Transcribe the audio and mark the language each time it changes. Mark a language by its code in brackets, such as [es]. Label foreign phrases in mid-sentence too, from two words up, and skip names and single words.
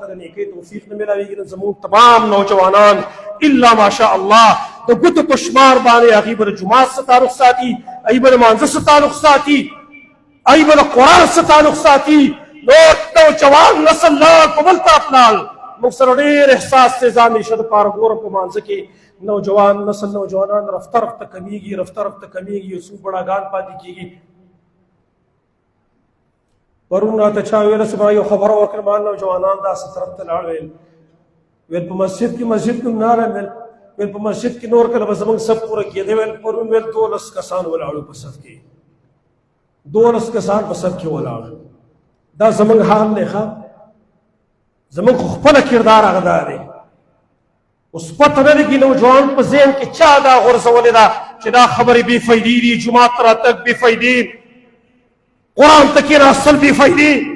[ps] د نیکۍ توفیق نه میلاوېږي نن زموږ تمام نوجوانان [ar] الا ماشاء الله [ps] د ګوتو په شمار باندې هغوی به د جومات سره تعلق ساتي هغوی به د مانځه سره تعلق ساتي هغوی به د قرآن سره تعلق ساتي نور نوجوان نسل لاړ په بل طرف لاړ موږ سره ډېر احساس دی ځان همیشه دپاره ګورم په مانځه کې نوجوان نسل نوجوانان رفته رفته کمیږي رفته رفته کمیږي یو څو بوډاګان پاتې کېږي پرون راته چا ویله چې ما یو خبره وکړه ما نوجوانان داسې طرف ته لاړ ویل په مسجد کې مسجد نوم نه ویل په مسجد کې نور کله به زموږ سب پوره کېده ویل پرون ویل 12 کسان ولاړو په صف کې 12 کسان په صف کې ولاړو دا زموږ حال دی ښه زموږ خو خپله کردار هغه دا دی اوس پته نه لګي نوجوان په ذهن کې چا دا غورځولې ده چې دا خبرې بې فایدې دي جومات ته راتګ بې فایدې قرآن ته کېناستل بې فایدې